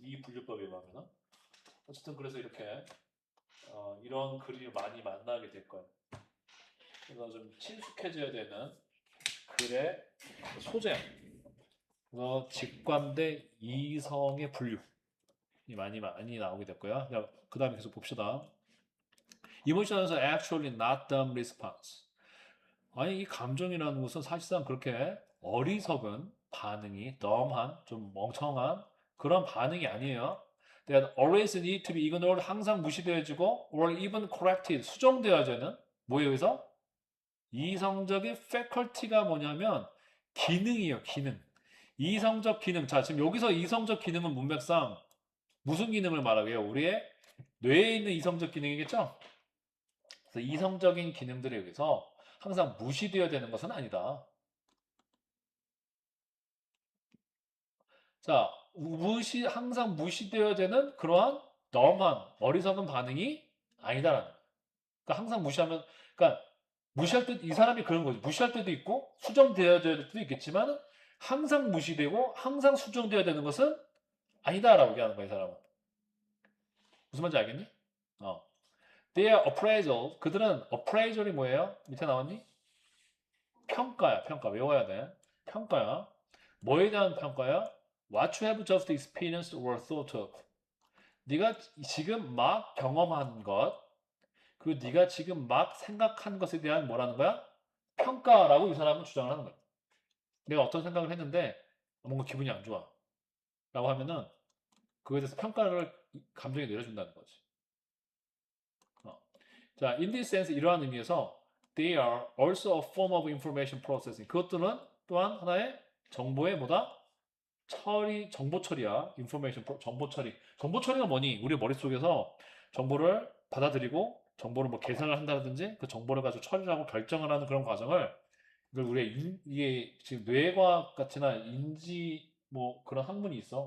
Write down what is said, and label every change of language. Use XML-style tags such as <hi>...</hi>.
<ko>이 분류법에 의하면은. 어쨌든 그래서 이렇게 이런 글을 많이 만나게 될 거예요. 그래서 좀 친숙해져야 되는 글의 소재. 그래서 직관 대 이성의 분류이 많이 많이 나오게 됐고요. 그 다음에 계속 봅시다.</ko> <en>Emotions are actually not dumb response.</en> <ko>아니, 이 감정이라는 것은 사실상 그렇게 어리석은 반응이, dumb한, 좀 멍청한 그런 반응이 아니에요.</ko> <en>That always need to be ignored,</en> <ko>항상 무시되어지고,</ko> <en>or even corrected,</en> <ko>수정되어야 되는, 뭐에 의해서? 이성적인 faculty가 뭐냐면, 기능이에요, 기능. 이성적 기능. 자, 지금 여기서 이성적 기능은 문맥상 무슨 기능을 말하게요? 우리의 뇌에 있는 이성적 기능이겠죠? 그래서 이성적인 기능들에 의해서 항상 무시되어야 되는 것은 아니다. 자, 항상 무시되어야 되는 그러한 너무한 어리석은 반응이 아니다라는 거예요. 그러니까 항상 무시하면, 그러니까 무시할 때, 이 사람이 그런 거지. 무시할 때도 있고, 수정되어야 될 때도 있겠지만, 항상 무시되고, 항상 수정되어야 되는 것은 아니다라고 얘기하는 거야, 이 사람은. 무슨 말인지 알겠니? 어.</ko> <en>Their appraisal,</en> <ko>그들은 appraisal이 뭐예요? 밑에 나왔니? 평가야, 평가. 외워야 돼. 평가야. 뭐에 대한 평가야?</ko> <en>What you have just experienced or thought of.</en> <ko>네가 지금 막 경험한 것, 그리고 네가 지금 막 생각한 것에 대한 뭐라는 거야? 평가라고 이 사람은 주장을 하는 거야. 내가 어떤 생각을 했는데 뭔가 기분이 안 좋아. 라고 하면은 그거에 대해서 평가를 감정이 내려준다는 거지. 어. 자,</ko> <en>in this sense</en> <ko>이러한 의미에서</ko> <en>they are also a form of information processing.</en> <ko>그것들은 또한 하나의 정보의 뭐다? 정보 처리야. 정보 처리. 정보 처리가 뭐니? 우리 머릿속에서 정보를 받아들이고 정보를 뭐 계산을 한다든지 그 정보를 가지고 처리를 하고 결정을 하는 그런 과정을 이걸 이게 지금 뇌과학 같이나 인지 뭐 그런 학문이 있어.</ko>